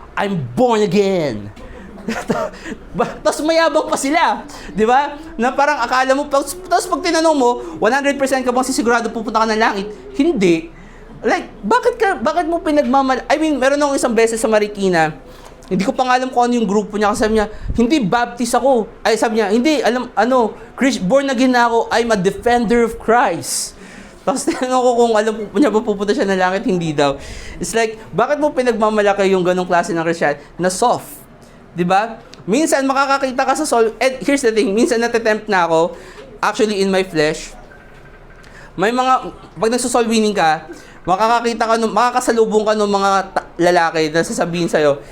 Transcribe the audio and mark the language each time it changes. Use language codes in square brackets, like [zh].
[en] I'm born again. [tl] Tapos mayabang pa sila, di ba? Na parang akala mo, tapos pag tinanong mo, 100% ka bang sisigurado pupunta ka ng langit? Hindi. Like, bakit mo I mean, meron akong isang beses sa Marikina, hindi ko pa alam kung ano yung grupo niya, kasi sabi niya, hindi, Baptist ako. Ay, sabi niya, hindi, born again na ako, [en] I'm a defender of Christ. [tl] Tapos tinanong ko kung alam niya ba pupunta siya ng langit, hindi daw. [en] It's like, [tl] bakit mo pinagmamalaki yung ganong klase ng Christian na soft? Diba? Minsan makakakita ka sa soul, [en] and here's the thing, [tl] minsan natatempt na ako, [en] actually in my flesh, [tl] may mga, pag nagso-soul winning ka, makakasalubong ka ng mga lalaki na sasabihin sa'yo.